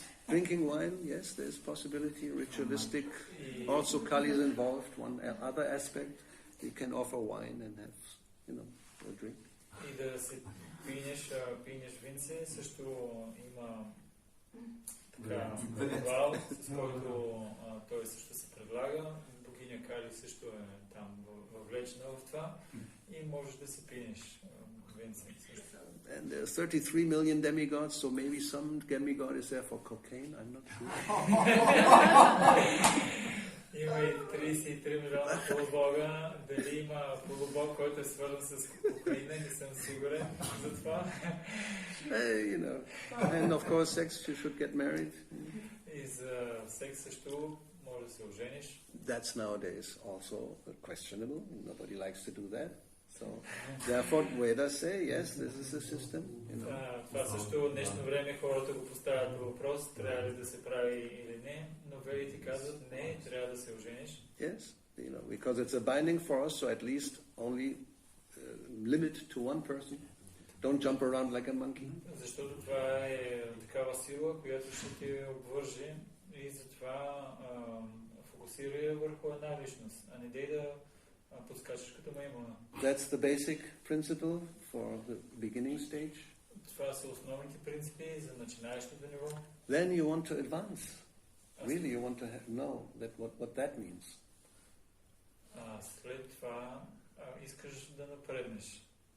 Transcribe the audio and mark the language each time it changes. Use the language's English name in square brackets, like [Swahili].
[English] Drinking wine, yes, there's possibility, ritualistic. Also Kali is involved, one other aspect. You can offer wine and have, you know, a drink. [Bulgarian] И да се пинеш винце, също има така ритуал, с който той също се предлага. Богиня Кали също е там въвлечена в това и можеш да се пинеш винце. [English] And there are 33 million demigods, so maybe some demigod is there for cocaine, I'm not sure. [Bulgarian] Има и 33 милиона полубога. Дали има полубог, който е свързан с кокаина, не съм сигурен за това. [English] You know, and of course sex, you should get married. [Bulgarian] И за секс също може да се ожениш. [English] That's nowadays also questionable. Nobody likes to do that. So, therefore, Vedas say, yes, this is a system. You know. [Bulgarian] Това също в днешно време хората го поставят по въпрос, трябва ли да се прави или не, но ведите казват, не, трябва да се ожениш. [English] Yes, you know, because it's a binding force, so at least only limit to one person. Don't jump around like a monkey. [Bulgarian] Защото това е такава сила, която ще те обвърже и затова фокусира върху една личност, а не дей да подскачаш като маймуна. [English] That's the basic principle for the beginning stage. [Bulgarian] Това са основните принципи за начинаещото ниво. [English] Then you want to advance. Really, you want to know what that means. [Bulgarian] След това искаш да напреднеш.